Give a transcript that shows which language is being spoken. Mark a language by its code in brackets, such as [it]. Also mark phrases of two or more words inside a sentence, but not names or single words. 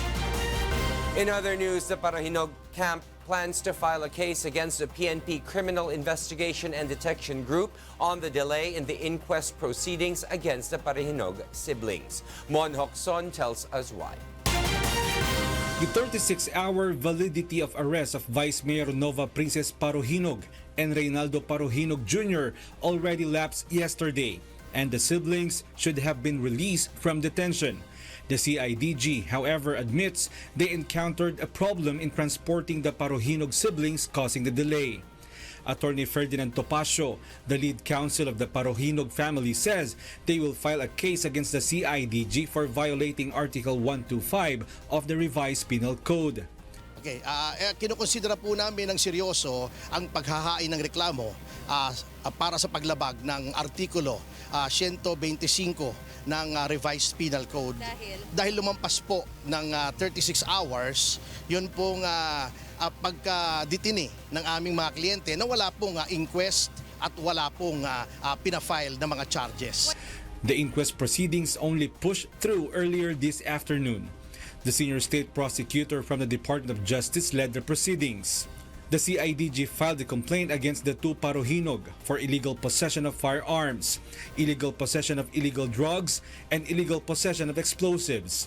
[en] In other news, the Parojinogs camp plans to file a case against the PNP Criminal Investigation and Detection Group on the delay in the inquest proceedings against the Parojinogs siblings. Mon Hokson tells us why. The 36-hour validity of arrest of Vice Mayor Nova Princess Parojinogs and Reynaldo Parojinogs Jr. already lapsed yesterday, and the siblings should have been released from detention. The CIDG, however, admits they encountered a problem in transporting the Parojinogs siblings, causing the delay. Attorney Ferdinand Topacio, the lead counsel of the Parojinogs family, says they will file a case against the CIDG for violating Article 125 of the Revised Penal Code. [tl] Okay, kinukonsidera po namin ng seryoso ang paghahain ng reklamo para sa paglabag ng Artikulo 125 ng Revised Penal Code. Dahil lumampas po ng 36 hours, yun pong pagka-detine ng aming mga kliyente na wala pong inquest at wala pong pinafile na mga charges. [en] The inquest proceedings only pushed through earlier this afternoon. The senior state prosecutor from the Department of Justice led the proceedings. The CIDG filed a complaint against the two Parojinogs for illegal possession of firearms, illegal possession of illegal drugs, and illegal possession of explosives.